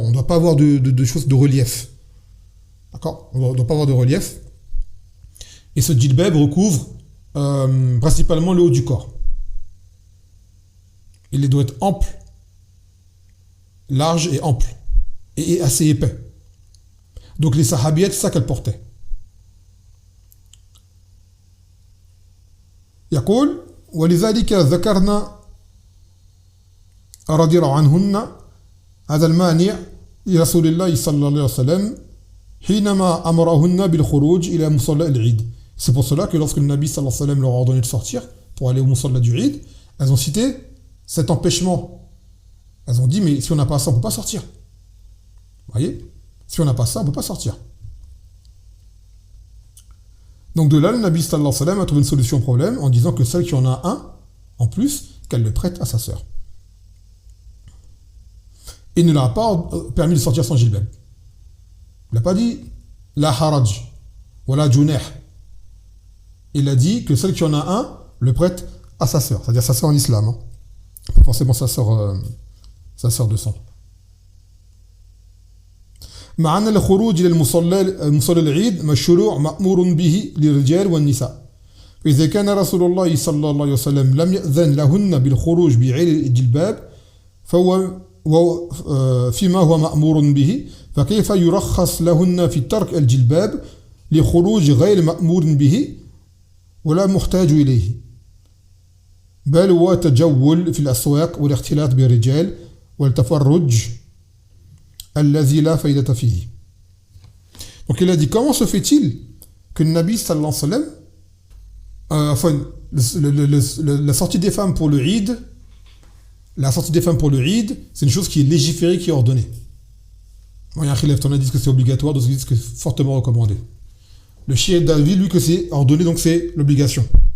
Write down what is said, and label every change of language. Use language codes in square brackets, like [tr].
[fr] On ne doit pas avoir de choses de relief. D'accord? On ne doit pas avoir de relief. Et ce djilbab recouvre principalement le haut du corps. Il doit être ample, large et ample, et assez épais. Donc les sahabiettes, c'est ça qu'elles portaient. [ar] يقول ولذلك ذكرنا رضي الله عنهن هذا المانع لرسول الله صلى الله عليه وسلم حينما أمرهن بالخروج إلى مصلى العيد. [fr] C'est pour cela que lorsque le Nabi sallallahu alayhi wa sallam leur a ordonné de sortir pour aller au musalla du Eid, elles ont cité cet empêchement. Elles ont dit, mais si on n'a pas ça, on ne peut pas sortir. Vous voyez? Si on n'a pas ça, on ne peut pas sortir. Donc de là, le Nabi sallallahu alayhi wa sallam a trouvé une solution au problème en disant que celle qui en a un, en plus, qu'elle le prête à sa sœur. Il ne leur a pas permis de sortir sans jilbab. Il n'a pas dit la haraj, voilà junah. Il a dit que celle qui en a un, le prête à sa sœur, c'est-à-dire sa sœur en islam. Hein. Pas forcément sa sœur de sang. [ar] مع أن الخروج إلى مصلى العيد مشروع مأمور به للرجال والنساء. فإذا كان رسول الله صلى الله عليه وسلم لم يأذن لهن بالخروج بعير الجلباب فهو فيما هو مأمور به فكيف يرخص لهن في ترك الجلباب لخروج غير مأمور به ولا محتاج إليه بل هو تجول في الأسواق والاختلاط بالرجال والتفرج الذي لا فائدة فيه. [fr] Donc il a dit, comment se fait-il que le Nabi sallallahu alayhi wa sallam, la sortie des femmes pour le Eid, c'est une chose qui est légiférée, qui est ordonnée. Bon, il y a un khilaf, on a dit que c'est obligatoire, d'autres disent que c'est fortement recommandé. Le chiite d'avis, lui, que c'est ordonné, donc c'est l'obligation.